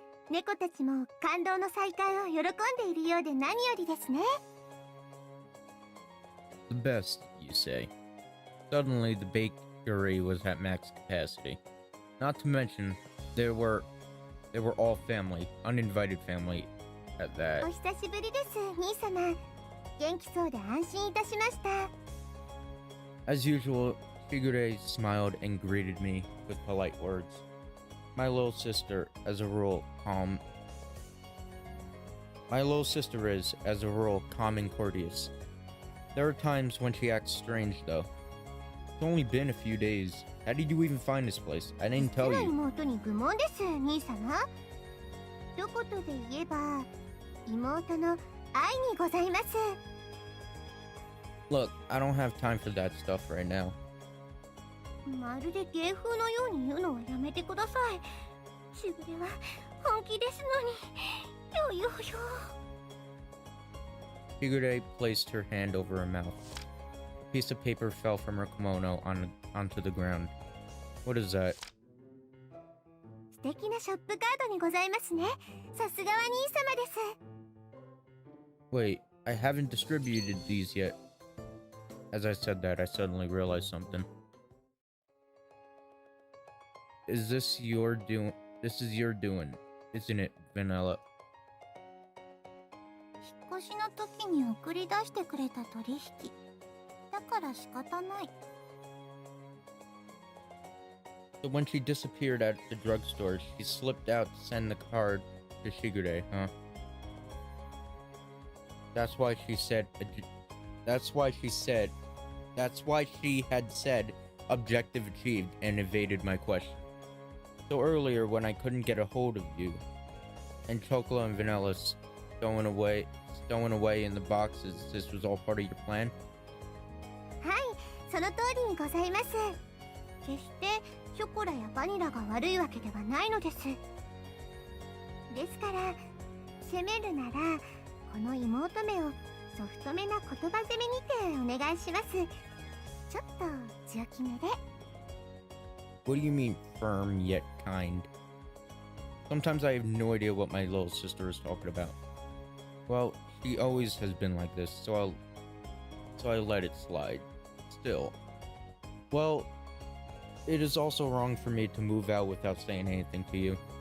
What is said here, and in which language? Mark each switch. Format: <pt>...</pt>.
<ja>猫たちも感動の再会を喜んでいるようで何よりですね。</ja> <en>The best, you say. Suddenly, the bakery was at max capacity. Not to mention, they were all family, uninvited family at that.</en> <ja>お久しぶりです、兄様。元気そうで安心いたしました。</ja> <en>As usual, Shigure smiled and greeted me with polite words. My little sister, as a rule, is, as a rule, calm and courteous. There are times when she acts strange, though. It's only been a few days. How did you even find this place? I didn't tell you.</en> <ja>妹に愚問です、兄様。一言で言えば、妹の愛にございます。</ja> <en>Look, I don't have time for that stuff right now.</en> <ja>まるで芸風のように言うのはやめてください。しぐれは本気ですのに。よよよ。</ja> <en>Shigure placed her hand over her mouth. A piece of paper fell from her kimono onto the ground. What is that?</en> <ja>素敵なショップカードにございますね。さすがは兄様です。</ja> <en>Wait, I haven't distributed these yet. As I said that, I suddenly realized something. This is your doing, isn't it, Vanilla?</en> <ja>引っ越しの時に送り出してくれた取引。だから仕方ない。</ja> <en>So when she disappeared at the drugstore, she slipped out to send the card to Shigure, huh? That's why she had said objective achieved and evaded my question. So earlier when I couldn't get a hold of you, and Chocolate and Vanilla stowing away in the boxes, this was all part of your plan?</en> <ja>はい、その通りにございます。決してショコラやバニラが悪いわけではないのです。ですから、責めるならこの妹めをソフトめな言葉攻めにてお願いします。ちょっと強気めで。</ja> <en>What do you mean firm yet kind? Sometimes I have no idea what my little sister is talking about. Well, she always has been like this, so I let it slide. Still. Well, it is also wrong for me to move out without saying anything to you.</en>